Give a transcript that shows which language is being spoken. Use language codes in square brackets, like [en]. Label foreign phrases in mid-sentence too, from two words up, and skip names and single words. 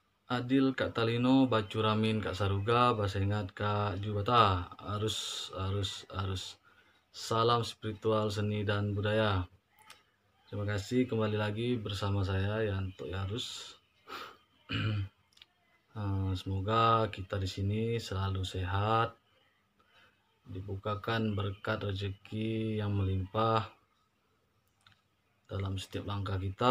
[knx] Adil Kak Talino, Bacuramin Kak Saruga, Basengat Kak Jubata, arus. [id] Salam spiritual seni dan budaya. Terima kasih kembali lagi bersama saya Yanto Yarus. Semoga kita di sini selalu sehat, dibukakan berkat rezeki yang melimpah dalam setiap langkah kita.